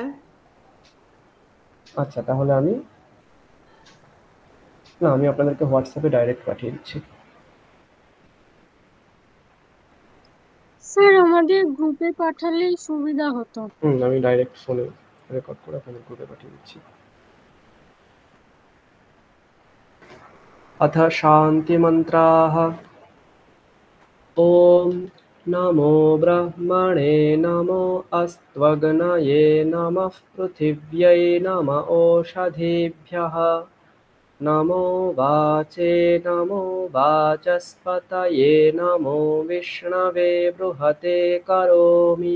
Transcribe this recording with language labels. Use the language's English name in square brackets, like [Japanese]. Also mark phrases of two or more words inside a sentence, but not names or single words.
[Bangla] আচ্ছা, তাহলে আমি আপনাদেরকে হোয়াটসঅ্যাপে ডাইরেক্ট পাঠিয়ে দিচ্ছি। স্যার আমাদের গ্রুপে পাঠালেই সুবিধা হতো। আমি ডাইরেক্ট ফোনে রেকর্ড করে আপনাদের গ্রুপে পাঠিয়ে দিচ্ছি। [Sanskrit] अथ शान्तिमन्त्राः। ॐ नमो ब्रह्मणे नमो अस्त्वग्नये नमः पृथिव्यै नम ओषधीभ्यः नमो वाचे नमो वाचस्पतये नमो विष्णवे बृहते करोमि।